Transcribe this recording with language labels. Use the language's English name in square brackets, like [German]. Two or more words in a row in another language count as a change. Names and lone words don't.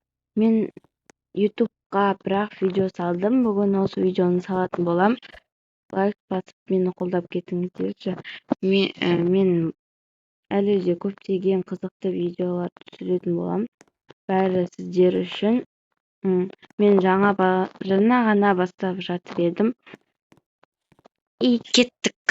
[Kyrgyz] Мен YouTube'га бирок видео салдым. Бүгүн осы видеону салатын болам. Лайк басып мени колдоп кетиңиздерчи. [Kazakh] Мен әлі де көптеген қызықты видеолар түсіретін болам. Бәрі сіздер үшін. Мен жаңа ғана бастап жатыр едім. И кеттік.